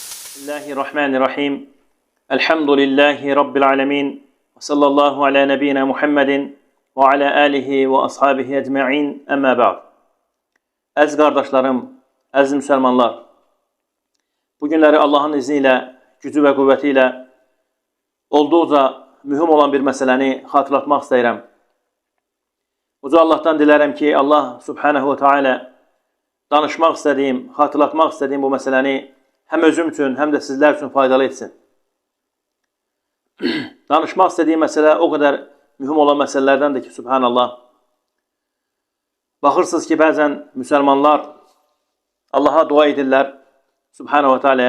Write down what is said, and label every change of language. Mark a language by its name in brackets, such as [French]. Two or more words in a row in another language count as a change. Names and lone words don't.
[Arabic] بسم الله الرحمن الرحيم. الحمد لله رب العالمين. وصلى الله على نبينا محمد وعلى آله وأصحابه أجمعين. أما بعد. [Azerbaijani] Əziz qardaşlarım, əziz müsəlmanlar, bu günləri Allahın izni ilə, gücü və qüvvəti ilə olduqca mühüm olan bir məsələni xatırlatmaq istəyirəm. Uca Allahdan dilərəm ki, Allah [Arabic] سبحانه وتعالى [Azerbaijani] danışmaq istədiyim, xatırlatmaq istədiyim bu məsələni həm özüm üçün, həm də sizlər üçün faydalı etsin. Danışmaq istədiyim məsələ o qədər mühüm olan məsələlərdəndir ki, subhanallah. Baxırsınız ki, bəzən müsəlmanlar Allaha dua edirlər, [Arabic] سبحانه وتعالى.